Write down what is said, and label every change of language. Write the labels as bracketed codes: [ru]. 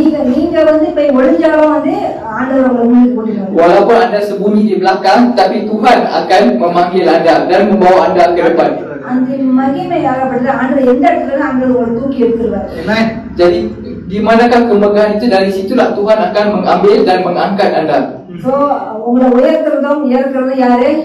[ta] நீங்க போய் ஒளிஞ்சாலும் ஆண்டவர் உங்களை முன்னுக்கு கூட்டிட்டு வருவார். [ms] Walaupun anda sembunyi di belakang, tapi Tuhan akan memanggil anda dan membawa anda ke depan. [ta] அந்த மகிமை ஆகப்பட்டது ஆண்டவர் எந்த இடத்துல ஆண்டவர் உங்களை தூக்கி எடுத்துருவார். Amen. [ms] Jadi di manakah kemegahan itu, dari situlah Tuhan akan mengambil dan mengangkat anda. [ta] So உங்களை உயர்த்துறதும் இறக்குறதும் யாரு?